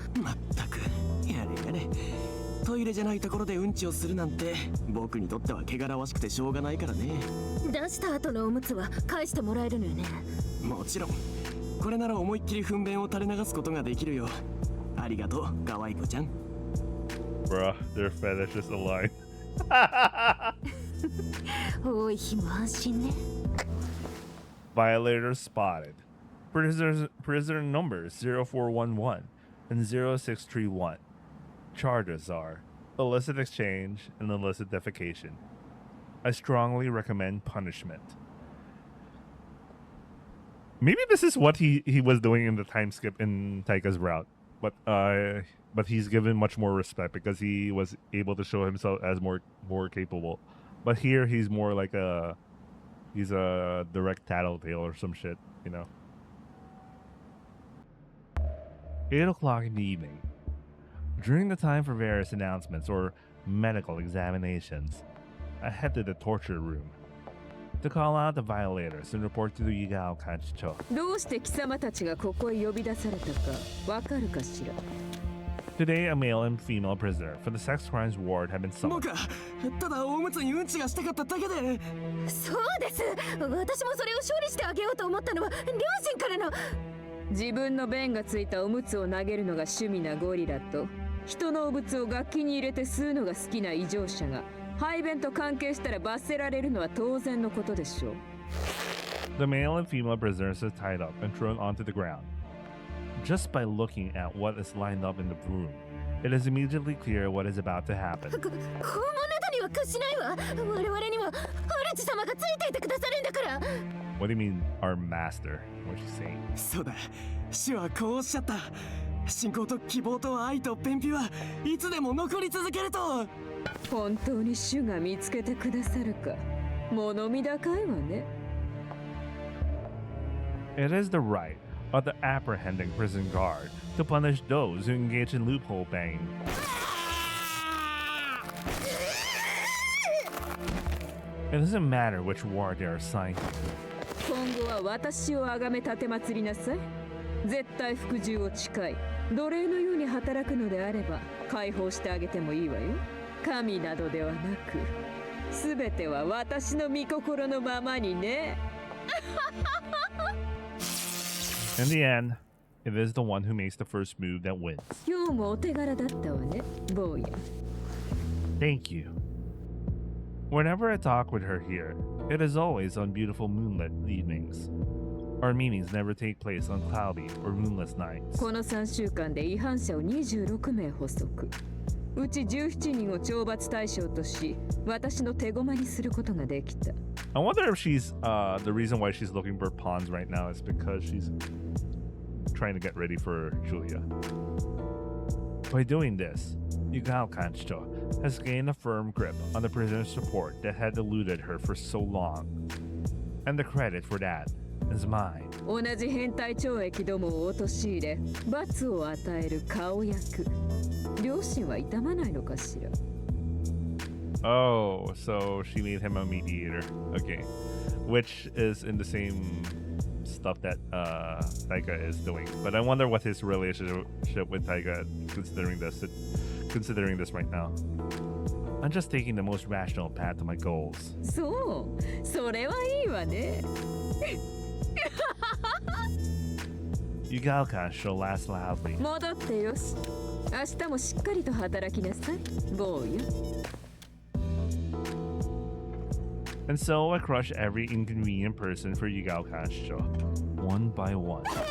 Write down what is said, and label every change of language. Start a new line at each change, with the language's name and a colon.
Japanese: まったく、やれやれ。トイレじゃないところでうんちをするなんて僕にとっては汚らわしくてしょうがないからね。出した後のおむつは返してもらえるのよね。もちろん。これなら思いっきり糞便を垂れ流すことができるよ。ありがとう、可愛い子ちゃん。
English: Bruh, their fetish is aligned. 多い日も安心ね。 Violators spotted. Prisoner numbers 0411 and 0631. Charges are illicit exchange and illicit defecation. I strongly recommend punishment. Maybe this is what he was doing in the time skip in Taika's route, but he's given much more respect because he was able to show himself as more capable. But here he's more like he's a direct tattletale or some shit, you know. 8 o'clock in the evening. During the time for various announcements or medical examinations, I head to the torture room to call out the violators and report to the Yigao Kanchicho.
Japanese: どうして貴様たちがここへ呼び出されたかわかるかしら。
English: Today, a male and female prisoner for the sex crimes ward have been summoned.
Japanese: 僕はただおむつにうんちがしたかっただけで。そうです。私もそれを処理してあげようと思ったのは両親からの。自分の便がついたおむつを投げるのが趣味なゴリラと人のお物を楽器に入れて吸うのが好きな異常者が排便と関係したら罰せられるのは当然のことでしょう。
English: The male and female prisoners are tied up and thrown onto the ground. Just by looking at what is lined up in the room, it is immediately clear what is about to happen.
Japanese: 拷問などには屈しないわ。我々には主様がついていてくださるんだから。
English: What do you mean, our master? What you saying?
Japanese: そうだ、主はこうおっしゃった。信仰と希望と愛と便秘はいつでも残り続けると。本当に主が見つけてくださるか。物見高いわね。
English: It is the right of the apprehending prison guard to punish those who engage in loophole banging. It doesn't matter which ward they are assigned to.
Japanese: 今後は私をあがめ立てまつりなさい。絶対服従を誓い、奴隷のように働くのであれば解放してあげてもいいわよ。神などではなく、すべては私の御心のままにね。
English: In the end, it is the one who makes the first move that wins.
Japanese: 今日もお手柄だったわね、坊や。
English: Thank you. Whenever I talk with her here, it is always on beautiful moonlit evenings. Our meetings never take place on cloudy or moonless nights.
Japanese: この3週間で違反者を26名捕捉。うち17人を懲罰対象とし、私の手駒にすることができた。
English: I wonder if she's the reason why she's looking for pawns right now is because she's trying to get ready for Julia. By doing this, Yugao Kanchicho has gained a firm grip on the prisoner's support that had eluded her for so long. And the credit for that is mine.
Japanese: 同じ変態懲役どもを陥れ、罰を与える顔役。両親は痛まないのかしら。
English: Oh, so she made him a mediator. Okay. Which is in the same stuff that Taika is doing. But I wonder what his relationship with Taika considering this right now. I'm just taking the most rational path to my goals.
Japanese: そう、それはいいわね。
English: Yugao Kanchicho laughs loudly.
Japanese: 戻ってよし。明日もしっかりと働きなさい、坊や。
English: And so I crush every inconvenient person for Yugao Kanchicho, one by one.